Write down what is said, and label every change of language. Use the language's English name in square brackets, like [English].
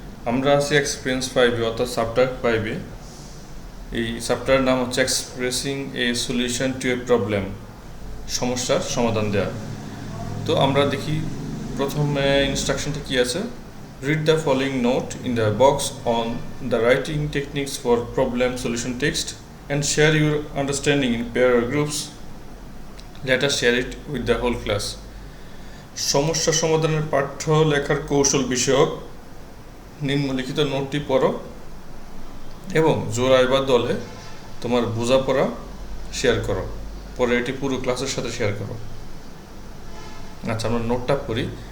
[Bangla] আমরা আছি এক্সপিরিয়েন্স 5 অর্থাৎ চ্যাপ্টার 5 এ। এই চ্যাপ্টারের নাম হচ্ছে [English] expressing a solution to a problem, [Bangla] সমস্যার সমাধান দেওয়া। তো আমরা দেখি প্রথমে ইনস্ট্রাকশনটা কি আছে। [English] Read the following note in the box on the writing techniques for problem solution text and share your understanding in pair or groups. Let us share it with the whole class. [Bangla] সমস্যা সমাধানের পাঠ্য লেখার কৌশল বিষয়ক নিম্নলিখিত নোটটি পড়ো এবং জোড়ায় বা দলে তোমার বোঝাপড়া শেয়ার করো, পরে এটি পুরো ক্লাসের সাথে শেয়ার করো। আচ্ছা, আমরা নোটটা পড়ি।